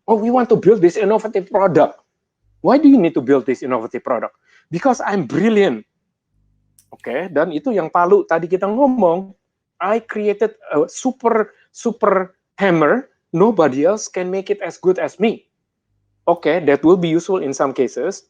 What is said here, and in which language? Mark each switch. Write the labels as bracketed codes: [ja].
[en] Oh, we want to build this innovative product. Why do you need to build this innovative product? Because I'm brilliant. [id] Oke, dan itu yang Palu tadi kita ngomong. [en] I created a super hammer. Nobody else can make it as good as me. Oke, that will be useful in some cases.